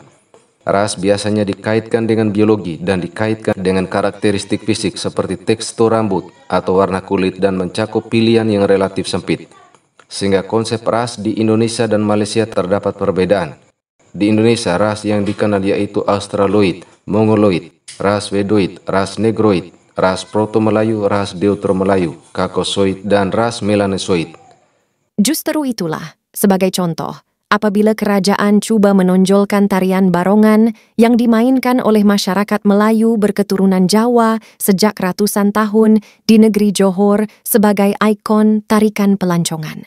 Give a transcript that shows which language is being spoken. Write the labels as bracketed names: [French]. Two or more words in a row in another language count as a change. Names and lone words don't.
[Indonesian] Ras biasanya dikaitkan dengan biologi dan dikaitkan dengan karakteristik fisik seperti tekstur rambut atau warna kulit dan mencakup pilihan yang relatif sempit. Sehingga konsep ras di Indonesia dan Malaysia terdapat perbedaan. Di Indonesia, ras yang dikenal yaitu Australoid, Mongoloid, ras Wedoid, ras Negroid, ras Proto-Melayu, ras Deutero-Melayu, Caucasoid, dan ras Melanesoid. [Malay] Justeru itulah, sebagai contoh, apabila kerajaan cuba menonjolkan tarian barongan yang dimainkan oleh masyarakat Melayu berketurunan Jawa sejak ratusan tahun di negeri Johor sebagai ikon tarikan pelancongan.